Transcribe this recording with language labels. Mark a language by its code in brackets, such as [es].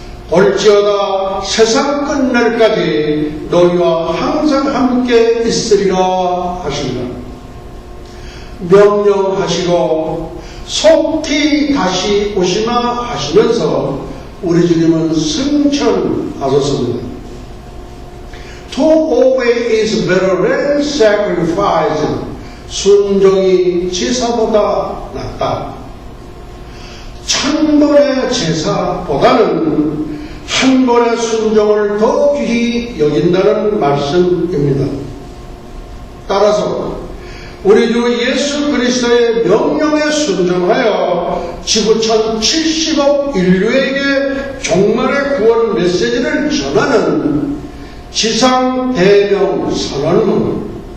[ko] 볼지어다 세상 끝날까지 너희와 항상 함께 있으리라 하신다. 명령하시고 속히 다시 오시마 하시면서 우리 주님은 승천하셨습니다. [en] To obey is better than sacrifice. [ko] 순종이 제사보다 낫다. 1000번의 제사보다는 한 번의 순종을 더 귀히 여긴다는 말씀입니다. 따라서 우리 주 예수 그리스도의 명령에 순종하여 지구촌 70억 인류에게 종말의 구원 메시지를 전하는 지상 대명 선언문,